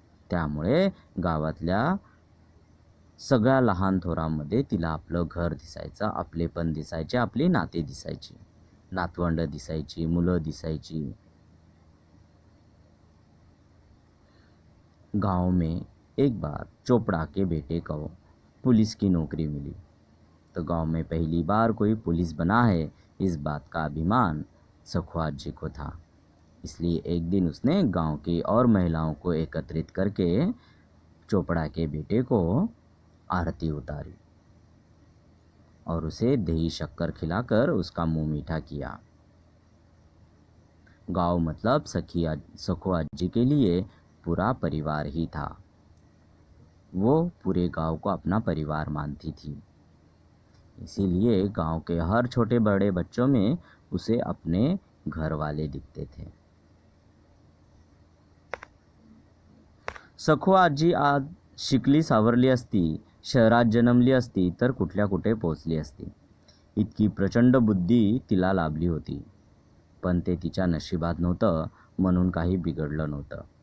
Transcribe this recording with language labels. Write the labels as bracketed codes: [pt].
[mr] त्यामुळे गावातल्या सगळ्या लहान थोरांमध्ये तिला आपलं घर दिसायचं, आपलेपण दिसायचे, आपली नाते दिसायची, नातवंड दिसायची, मुलं दिसायची. [hi] गांव में एक बार चोपड़ा के बेटे को पुलिस की नौकरी मिली। तो गांव में पहली बार कोई पुलिस बना है, इस बात का अभिमान सखुआत जी को था। इसलिए एक दिन उसने गांव की और महिलाओं को एकत्रित करके चोपड़ा के बेटे को आरती उतारी और उसे दही शक्कर खिलाकर उसका मुंह मीठा किया। गांव मतलब सखुआत जी के लिए पूरा परिवार ही था। वो पूरे गांव को अपना परिवार मानती थी, इसीलिए गांव के हर छोटे बड़े बच्चों में उसे अपने घर वाले दिखते थे। [mr] सखुआत जी आज शिकली सावरली असती, शहरात जन्मली असती तर कुठल्या कुठे पोचली असती. इतकी प्रचंड बुद्धी तिला लाभली होती. पण ते तिच्या नशिबात नव्हतं, म्हणून काही बिघडलं नव्हतं.